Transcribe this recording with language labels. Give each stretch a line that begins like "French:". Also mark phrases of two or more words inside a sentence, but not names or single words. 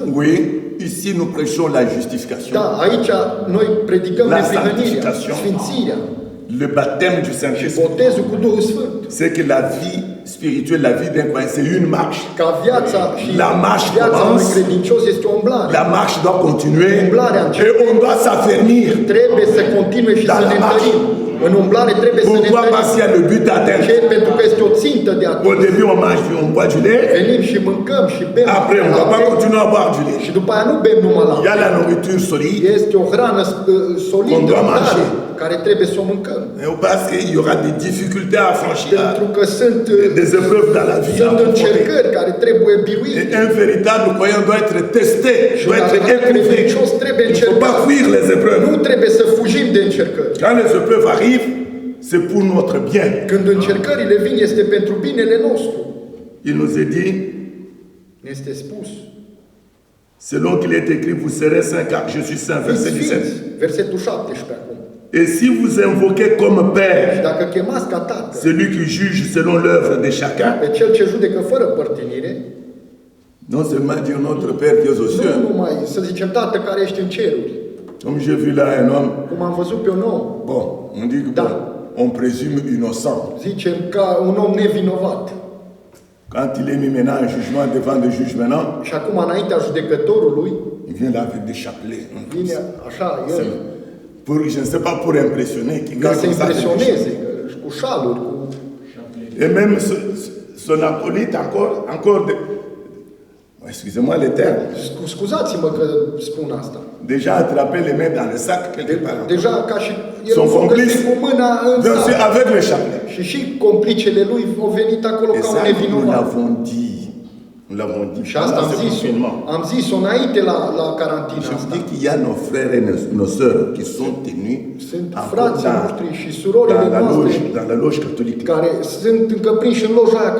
French: Oui, ici nous prêchons la justification,
Romanian: Da, aici noi predicăm
French: La
Romanian: neprihănirea,
French: sanctification.
Romanian: sfințirea
French: le baptême du
Romanian: și
French: Saint-Esprit.
Romanian: botezul cu Duhul Sfânt.
French: C'est que la vie spirituelle, la vie d'un croyant, c'est une marche.
Romanian: Ca viața și
French: La marche
Romanian: viața unui
French: commence.
Romanian: credincios este o umblare.
French: La marche doit continuer
Romanian: Umblarea
French: et
Romanian: începe.
French: on doit s'affermir.
Romanian: Trebuie să continue și Da, să
French: la
Romanian: ne
French: marche.
Romanian: întărim. În umblare trebuie să ne
French: Pourquoi? Parce qu'il y
Romanian: întărim.
French: a le but d'atteindre.
Romanian: Ce? Pentru că este o țintă de
French: Au
Romanian: atins.
French: début, on boit du lait.
Romanian: Venim și mâncăm și bem.
French: Après, on ne va pas
Romanian: lapte.
French: continuer à boire du lait.
Romanian: Și după aia nu bem numai
French: Il y a
Romanian: lapte.
French: la nourriture solide.
Romanian: Este o hrană
French: On
Romanian: solidă,
French: doit
Romanian: tare,
French: manger.
Romanian: care trebuie să o mâncăm.
French: Parce qu'il y aura des difficultés à franchir,
Romanian: Pentru că sunt
French: des épreuves dans la vie à
Romanian: sunt
French: affronter.
Romanian: încercări care trebuie biruite.
French: Et un véritable croyant doit être testé,
Romanian: Și
French: doit
Romanian: un
French: être
Romanian: adevărat
French: éprouvé.
Romanian: credincios trebuie
French: Il ne faut pas
Romanian: încercat.
French: fuir les épreuves.
Romanian: Nu trebuie să fugim de încercări.
French: Quand les épreuves arrivent, c'est pour notre bien.
Romanian: Când încercările vin, este pentru binele nostru.
French: Il nous est dit,
Romanian: Ne este spus.
French: selon qu'il est écrit, vous serez saints car je suis saint. Verset
Romanian: Fiți
French: 17.
Romanian: sfinți. Versetul 17 acum.
French: Et si vous invoquez comme
Romanian: Și
French: Père
Romanian: dacă chemați ca tată
French: celui qui juge selon l'œuvre de chacun,
Romanian: pe cel ce judecă fără părtinire,
French: non seulement dire notre Père qui est aux
Romanian: nu
French: cieux,
Romanian: numai să zicem tată care ești în ceruri,
French: comme j'ai vu là un homme,
Romanian: cum am văzut pe un om,
French: bon, on dit que
Romanian: Da.
French: bon, on présume innocent.
Romanian: zicem ca un om nevinovat.
French: Quand il est mis maintenant en jugement devant le juge maintenant,
Romanian: Și acum înaintea judecătorului
French: il vient là avec des chapelets.
Romanian: vine așa el,
French: Pour, je ne sais pas, pour impressionner. Qui
Romanian: ca
French: vient
Romanian: să
French: comme ça avec des
Romanian: impresioneze, cu șaluri, cu...
French: chapelets. Et même son acolyte encore de... Excusez-moi les termes.
Romanian: Scuzați-mă că spun asta.
French: Déjà attrapé les mains dans le sac quelque part.
Romanian: Deja ca și el
French: Son
Romanian: a făcut
French: complice.
Romanian: cu mâna în
French: Bien sûr,
Romanian: sac.
French: avec le chapelet.
Romanian: Și complicele lui au venit acolo
French: Et
Romanian: ca un
French: ça, nous
Romanian: nevinovat.
French: l'avons dit. Nous l'avons dit.
Romanian: Și asta
French: Pendant ce confinement.
Romanian: am zis-o înainte la carantină
French: Je vous
Romanian: asta.
French: dis qu'il y a nos frères et nos sœurs qui sont tenus
Romanian: Sunt
French: encore
Romanian: frații noștri și surorile noastre
French: dans la loge catholique.
Romanian: care sunt încă prinși în loja aia